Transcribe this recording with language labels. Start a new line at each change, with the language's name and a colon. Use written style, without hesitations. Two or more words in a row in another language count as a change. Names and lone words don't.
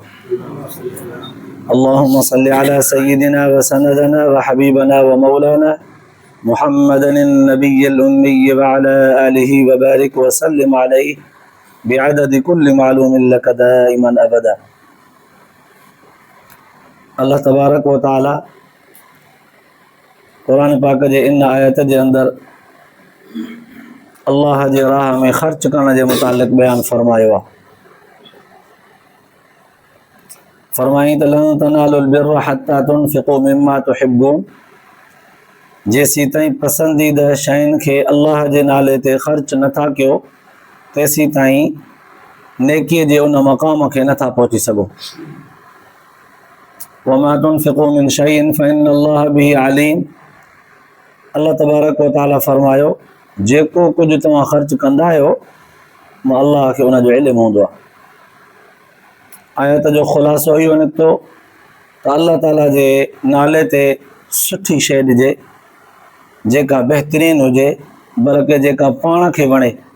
Arabic: اللهم صل على سيدنا وسندنا وحبيبنا ومولانا محمد النبي الأمي وعلى آله وبارك وسلم عليه بعدد كل معلوم لك دائما أبدا.
Sindhi: अल्लाह
Arabic: تبارك وتعالى
Sindhi: कुरान पाक जे इन आयत जे अंदर अल्लाह जे राह में ख़र्च करण जे मुतालिक़ बयान फरमायो आहे. फरमाई त
Arabic: لن تنالوا البر حتى تنفقوا مما تحبون.
Sindhi: जेसी ताईं पसंदीदा शयुनि खे अल्लाह जे नाले ते ख़र्च नथा कयो तेसी ताईं नेकीअ जे उन मक़ाम खे नथा पहुची सघो.
Arabic: وما تنفقوا من شيء فإن الله به عليم.
Sindhi: अल्लाह
Arabic: تبارك وتعالى
Sindhi: फरमायो जेको कुझु तव्हां ख़र्च कंदा आहियो मां अल्लाह खे उन जो इल्मु हूंदो आहे. आयत जो ख़ुलासो इहो निकितो त अल्लाह ताला जे नाले ते सुठी शइ ॾिजे जेका बहितरीन हुजे बल्कि जेका पाण खे वणे.